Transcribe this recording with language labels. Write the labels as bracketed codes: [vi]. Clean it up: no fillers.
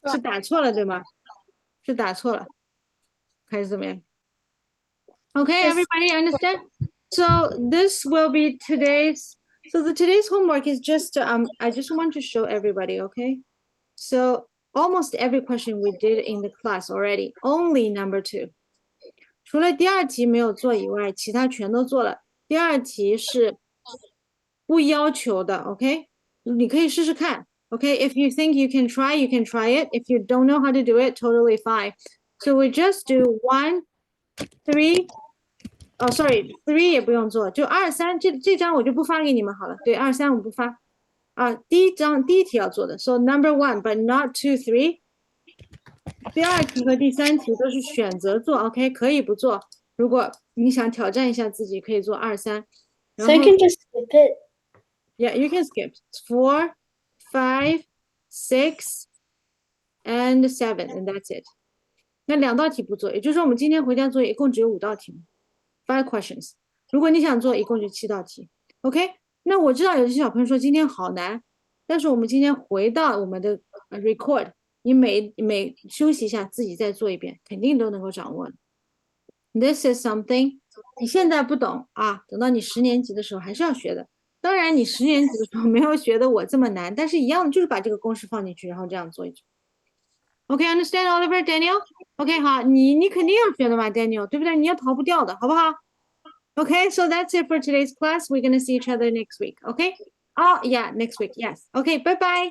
[zh] 是打错了对吗？是打错了，还是怎么样？ [en] Okay, everybody understand? So this will be today's, so today's homework is just, I just want to show everybody, okay? So almost every question we did in the class already, only number 2. [zh] 除了第2题没有做以外，其他全都做了。第2题是不要求的 ，OK？你可以试试看 [en] ，OK？If you think you can try it. If you don't know how to do it, totally fine. So we just do 1, 3. Oh, sorry, [zh] 3也不用做，就2、3这张我就不发给你们好了。对，2、3我不发。第一题要做的 [en] ，So number 1, but not 2, 3. [zh] 第2题和第3题都是选择做 ，OK， 可以不做。如果你想挑战一下自己，可以做2、3。 [en] So I can just skip it. Yeah, you can skip 4, 5, 6, and 7, and that's it. [zh] 那2道题不做，也就是说我们今天回家作业一共只有5道题目 ， [en] 5 questions。 [zh] 如果你想做，一共就7道题。OK， 那我知道有些小朋友说今天好难，但是我们今天回到我们的record。你每休息一下，自己再做一遍，肯定都能够掌握。 [en] This is something [zh] 你现在不懂啊，等到你10年级的时候还是要学的。当然，你10年级的时候没有学的我这么难，但是一样的，就是把这个公式放进去，然后这样做一做。 [en] OK, understand, Oliver, Daniel? OK, [zh] 好，你肯定要学的嘛 [en] ，Daniel， [zh] 对不对？你也逃不掉的，好不好？ [en] Okay, so that's it for today's class. We're gonna see each other next week. Okay? Oh, yeah, next week. Yes. Okay, bye bye.